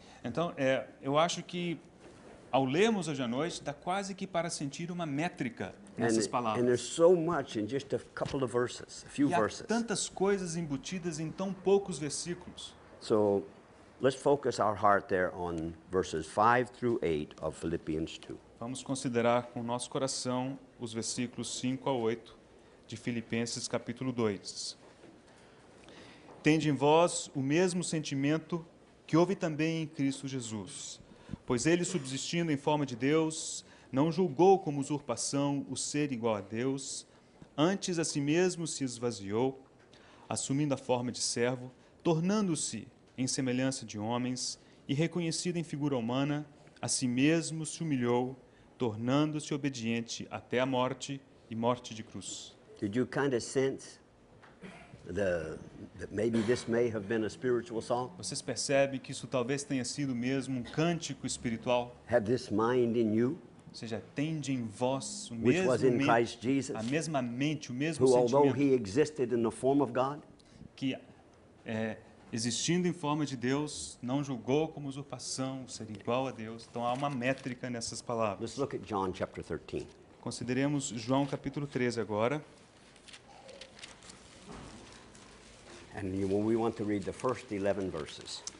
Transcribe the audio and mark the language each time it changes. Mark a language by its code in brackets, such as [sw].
[pt] Então, eu acho que ao lermos hoje à noite, dá quase que para sentir uma métrica nessas [en] And [pt] palavras. [en] there's so much in just a couple of verses, a few [pt] E há [en] verses. [pt] tantas coisas embutidas em tão poucos versículos. [en] So let's focus our heart there on verses 5 through 8 of Philippians 2. [pt] Vamos considerar com o nosso coração os versículos 5 a 8 de Filipenses capítulo 2. Tende em vós o mesmo sentimento que houve também em Cristo Jesus, pois ele, subsistindo em forma de Deus, não julgou como usurpação o ser igual a Deus, antes a si mesmo se esvaziou, assumindo a forma de servo, tornando-se em semelhança de homens, e reconhecido em figura humana, a si mesmo se humilhou, tornando-se obediente até a morte e morte de cruz. [en] Did you kind of sense that maybe this may have been a spiritual song? [pt] Vocês percebem que isso talvez tenha sido mesmo um cântico espiritual? [en] Have this mind in you, [pt] Ou seja, tende em vós o [en] which was [pt] mesmo [en] in Christ Jesus, [pt] a mesma mente, o mesmo [en] who, although [pt] sentimento [en] he existed in the form of God, [pt] que, existindo em forma de Deus, não julgou como usurpação ser igual a Deus. Então há uma métrica nessas palavras. [en] let's look at John chapter 13. [pt] Consideremos João capítulo 13 agora. [en] And we want to read the first 11 verses.